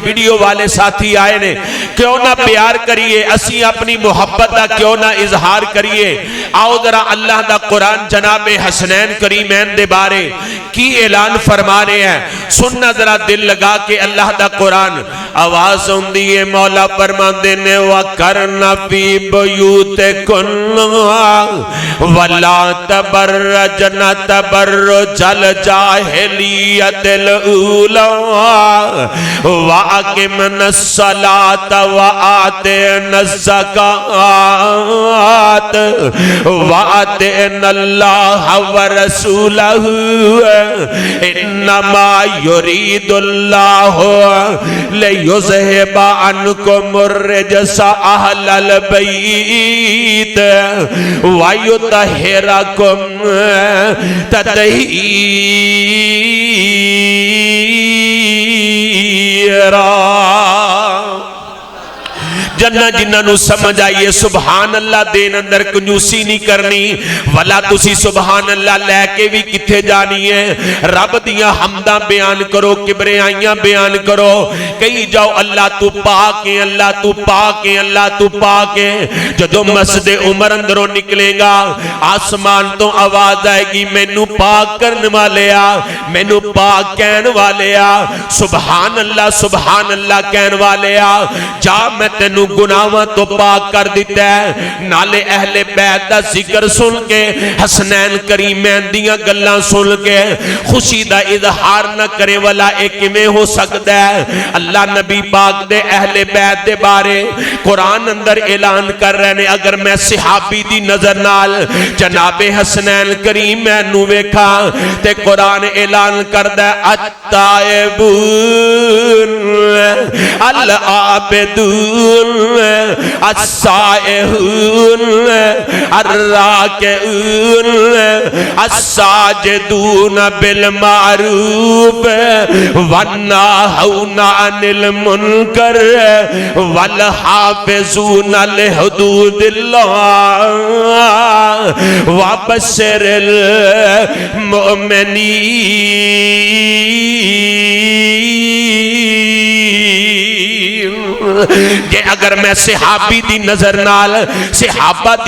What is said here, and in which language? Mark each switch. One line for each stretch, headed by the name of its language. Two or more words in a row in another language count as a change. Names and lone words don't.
Punjabi: ویڈیو والے ساتھی آئے نے، کیوں نہ پیار کریے، اسی اپنی محبت دا کیوں نہ اظہار کریے۔ آؤ ذرا اللہ دا قرآن جناب حسنین کریمین دے بارے کی اعلان فرما رہے ہیں. سننا ذرا دل لگا کے اللہ دا قرآن. آواز ہوندی ہے مولا فرماندے نے وَقَرْنَ
Arabic: فِي بُيُوتِكُنَّ وَلَا تَبَرَّجْنَ تَبَرُّجَ الْجَاهِلِيَّةِ الْأُولَىٰ وَأَقِمْنَ الصَّلَاةَ وَآتِينَ الزَّكَاةَ وَأَطِعْنَ اللَّهَ وَرَسُولَهُ إِنَّمَا يُرِيدُ اللَّهُ لِيُذْهِبَ عَنْكُمُ الرِّجْسَ أَهْلَ الْبَيْتِ وَيُطَهِّرَكُمْ تطہیرا.
Punjabi: جنہ جنہ نو سمجھ آئیے سبحان اللہ دین اندر کنجوسی نہیں کرنی. ولا تسی سبحان اللہ لے کے بھی کتھے جانی ہے. رب دیاں حمداں بیان کرو, کبریائیاں بیان کرو, کہیں جاؤ اللہ تو پاک ہے, اللہ تو پاک ہے, اللہ تو پاک ہے. جدو مسجد عمر اندروں نکلے گا آسمان تو آواز آئے گی مینو پاک کرنے والے آ, مینو پاک کہن والے آ, سبحان اللہ کہن والے آ. جا میں تینو گناہاں تو پاک کر دیتا ہے. نالے اہل بیت دا ذکر سن کے, حسنین کریمین دیاں گلاں سن کے خوشی دا اظہار نہ کرے والا ایک میں ہو سکتا ہے. اللہ نبی پاک دے اہل بیت دے بارے قرآن اندر اعلان کر رہے ہیں. اگر میں صحابی دی نظر نال جناب حسنین کریمین نو ویکھا تے قرآن اعلان کردہ
Arabic: التائبون العابدون السائحون الراکعون الساجدون بالمعروف والناہون عن المنکر والحافظون لحدود اللہ وبشر المؤمنین.
Punjabi: کہ اگر میں صحابی دی نظر نال صحابہ دی